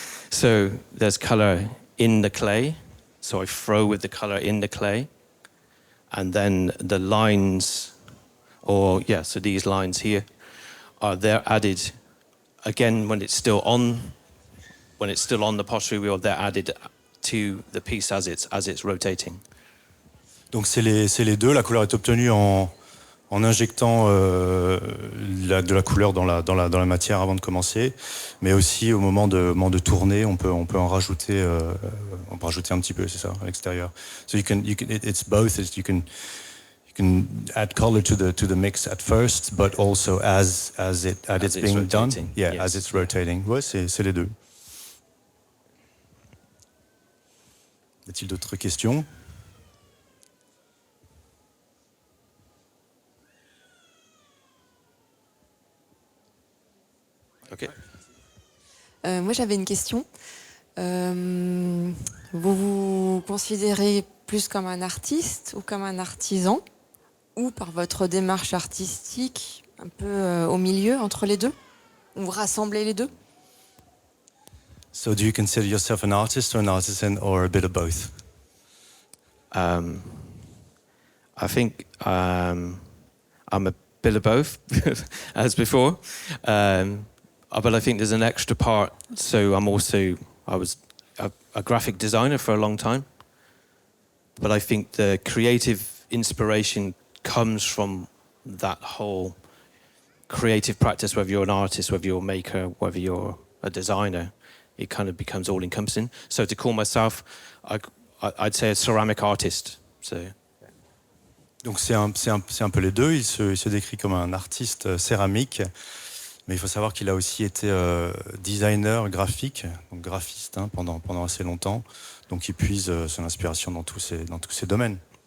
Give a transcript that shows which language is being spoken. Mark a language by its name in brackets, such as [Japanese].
[English] So there's color in the clay. So I throw with the color in the clay, and then the lines, so these lines here, they're added again when it's still on the pottery wheel. They're added to the piece as it's rotating. [French] Donc c'est les deux. La couleur est obtenue en injectant de la couleur dans la matière avant de commencer, mais aussi au moment de tourner, on peut en rajouter, un petit peu, c'est ça, à l'extérieur. [English] So it's both. You can add color to the mix at first, but also as it's being rotating. done. Yeah, Yes. as it's rotating. [French] Ouais, c'est les deux. Y a-t-il d'autres questions? [English] Okay. [French] Moi, j'avais une question. Vous vous considérez plus comme un artiste ou comme un artisan, ou par votre démarche artistique un peu au milieu entre les deux? Vous rassemblez les deux? [English] So do you consider yourself an artist or an artisan or a bit of both? I think I'm a bit of both, as before. But I think there's an extra part. So I was a graphic designer for a long time. But I think the creative inspiration comes from that whole creative practice, whether you're an artist, whether you're a maker, whether you're a designer. it kind of becomes all-encompassing. So to call myself, I'd say a ceramic artist. So. [French] Donc c'est un peu les deux. Il se décrit comme un artiste céramique, mais il faut savoir qu'il a aussi été designer graphique, donc graphiste pendant assez longtemps. Donc il puise son inspiration dans tous ces domaines.